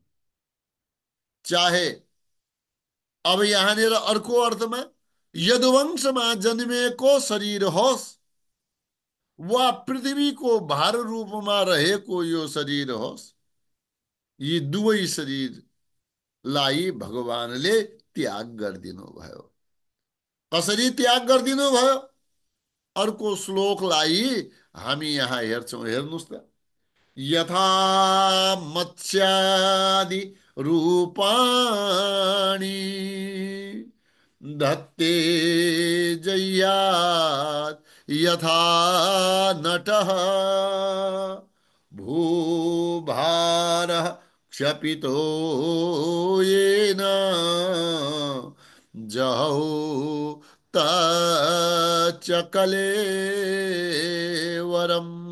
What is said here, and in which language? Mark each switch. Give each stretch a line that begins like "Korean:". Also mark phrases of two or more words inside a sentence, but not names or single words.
Nepali: चाहे अब यहाँनिर अर्को अर्थमा यदुवंशमा जन्मेको शरीर होस् वा पृथ्वीको भार रूपमा रहेको यो शरीर होस्, यी दुवै शरीरलाई भगवानले त्याग गरिदिनु भयो। कसरी त्याग गरिदिनु भयो? अर्को श्लोकलाई हामी यहाँ हेर्छौँ, हेर्नुहोस् त।
Sanskrit: यथा मत्स्यादि रूपाणि धत्ते जय्यात्, यथा नटः भूभारः क्षपितो येन जहौ तच्च कलेवरम्।